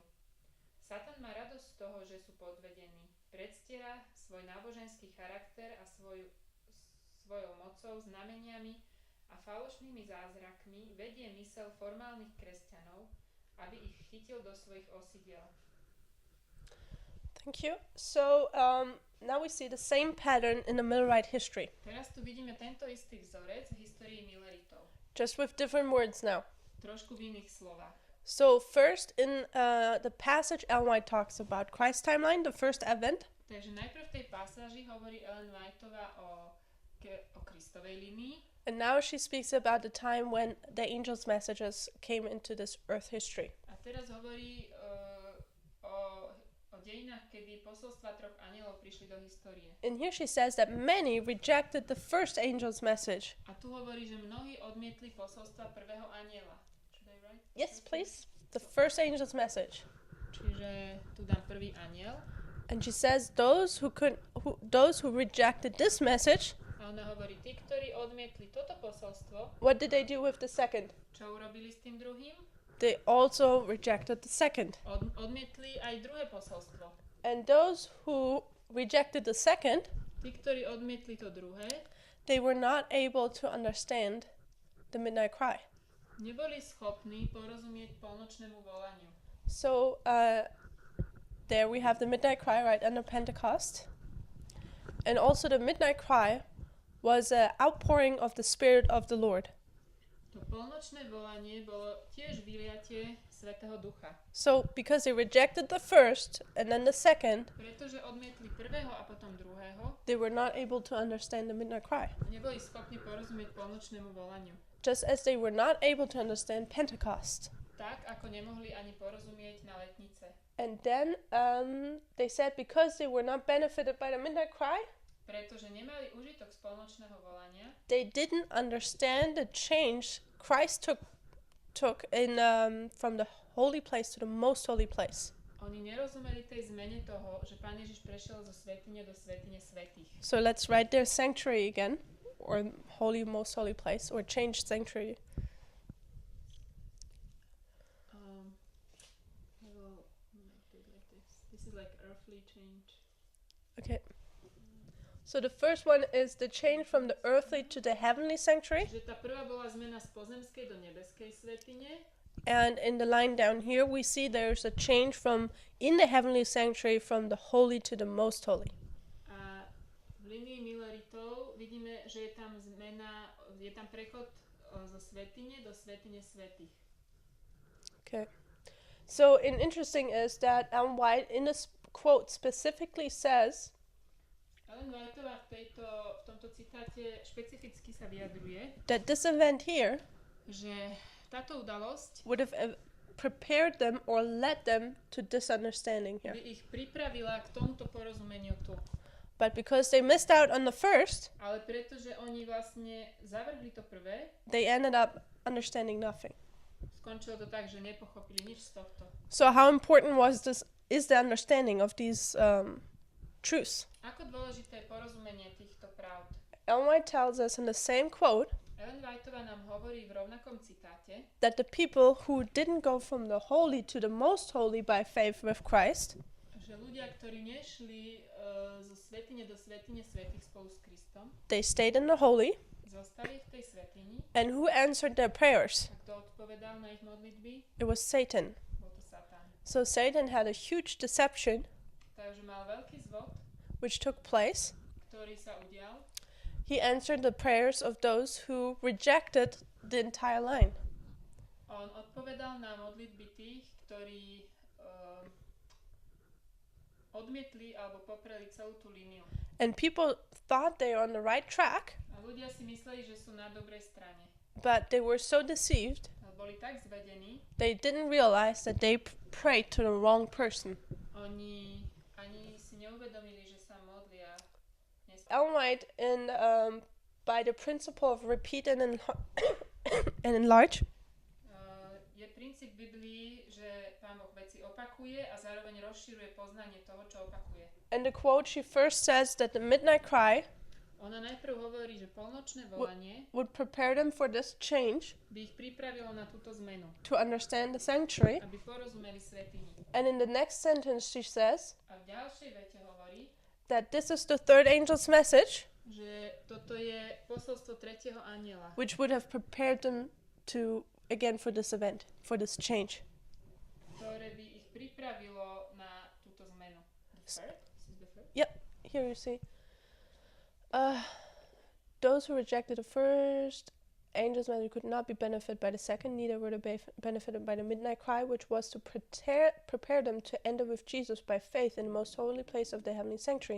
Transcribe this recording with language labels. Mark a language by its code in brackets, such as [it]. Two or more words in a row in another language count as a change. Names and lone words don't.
[sk] Satan má radosť z toho, že sú podvedení. Predstiera svoj náboženský charakter a svojou mocou, znameniami a falošnými zázrakmi vedie myseľ formálnych kresťanov, aby ich chytil do svojich osidiel. [en] Thank you. So now we see the same pattern in the Millerite history, [sk] Teraz tu vidíme tento istý vzorec v histórii Milleritov. [en] just with different words now. [sk] Trošku v iných slovách. [en] So first in the passage Ellen White talks about Christ's timeline, the first advent. [sk] Takže najprv v tej pasáži hovorí Ellen Whiteová o Kristovej linii. [en] And now she speaks about the time when the angel's messages came into this earth history. [sk] A teraz hovorí o dejinách, kedy posolstva troch anielov prišli do histórie. [en] And here she says that many rejected the first angel's message. [sk] A tu hovorí, že mnohí odmietli posolstva prvého aniela. [en] Should I write? Yes, please. The first angel's message. [sk] Čiže tu dám prvý aniel. [en] And she says those who rejected this message, [sk] A ona hovorí, tí, ktorí odmietli toto posolstvo, [en] what did they do with the second? [sk] čo urobili s tým druhým? [en] They also rejected the second. [sk] Odmietli aj druhé posolstvo. [en] And those who rejected the second, [sk] Tí, ktorí odmietli to druhé, [en] they were not able to understand the midnight cry. [sk] neboli schopní porozumieť polnočnému volaniu. [en] So there we have the midnight cry right under Pentecost. And also the midnight cry was an outpouring of the Spirit of the Lord. [sk] To polnočné volanie bolo tiež vyliatie Svätého Ducha. [en] So because they rejected the first and then the second, [sk] Pretože odmietli prvého a potom druhého, [en] they were not able to understand the midnight cry. [sk] neboli schopní porozumieť polnočnému volaniu. [en] Just as they were not able to understand Pentecost. [sk] Tak, ako nemohli ani porozumieť na letnice. [en] And then they said because they were not benefited by the midnight cry, [sk] Pretože nemali užitok z polnočného volania, [en] they didn't understand the change Christ took in from the holy place to the most holy place. [sk] oni nerozumeli tej zmene toho, že Pán Ježiš prešiel zo svätyne do svätyne svätých. [en] So let's write their sanctuary again, or holy, most holy place, or changed sanctuary. This is like earthly change. Okay. So the first one is the change from the earthly to the heavenly sanctuary. [sk] Že tá prvá bola zmena z pozemskej do nebeskej svätyne. [en] And in the line down here, we see there's a change from in the heavenly sanctuary from the holy to the most holy. [sk] A v linii Milleritov vidíme, že je tam zmena, je tam prechod zo svätyne do svätyne svätých. [en] Okay. So interesting is that Ellen White in this quote specifically says [sk] Ellen Whiteová v tomto citáte špecificky sa vyjadruje, [en] that this event here [sk] že táto udalosť [en] would have prepared them or led them to this understanding by here. [sk] ich pripravila k tomuto porozumeniu tu. [en] But because they missed out on the first, [sk] Ale pretože oni vlastne zavrhli to prvé, [en] they ended up understanding nothing. [sk] skončilo to tak, že nepochopili nič z tohto. [en] So how important is the understanding of these truths? [sk] Ako dôležité je porozumenie týchto pravd? [en] Ellen White tells us in the same quote [sk] Ellen Whiteová nám hovorí v rovnakom citáte, [en] that the people who didn't go from the holy to the most holy by faith with Christ, [sk] že ľudia, ktorí nešli zo svätyne do svätyne svätých spolu s Kristom, [en] they stayed in the holy, [sk] zostali v tej svätyni. [en] and who answered their prayers? [sk] A kto odpovedal na ich modlitby? [en] It was Satan. [sk] Bol to Satan. [en] So Satan had a huge deception [sk] Takže mal veľký zvod, [en] which took place. [sk] ktorý sa udial. [en] He answered the prayers of those who rejected the entire line. [sk] On odpovedal na modlitby tých, ktorí odmietli alebo popreli celú tú líniu. [en] And people thought they were on the right track, [sk] A ľudia si mysleli, že sú na dobrej strane. [en] but they were so deceived, [sk] Ale boli tak zvedení, [en] they didn't realize that they prayed to the wrong person. [sk] oni ani si neuvedomili, že sa modlia. [en] Ellen White, by the principle of repeat and enlarge, [sk] Je princíp Biblii, že Pán Boh veci opakuje a zároveň rozširuje poznanie toho, čo opakuje. [en] and the quote she first says that the midnight cry [sk] Ona najprv hovorí, že polnočné volanie [en] would prepare them for this change [sk] by ich pripravilo na túto zmenu, [en] to understand the sanctuary. [sk] aby porozumeli svätyni. [en] And in the next sentence she says [sk] A v ďalšej vete hovorí, [en] that this is the third angel's message, [sk] že toto je posolstvo tretieho anjela, [en] which would have prepared them to, again, for this event, for this change. [sk] ktoré by ich pripravilo na túto zmenu. [en] Yep, here you see. Those who rejected the first angel's message could not be benefited by the second, neither were they benefited by the midnight cry, which was to prepare them to enter with Jesus by faith in the most holy place of the heavenly sanctuary.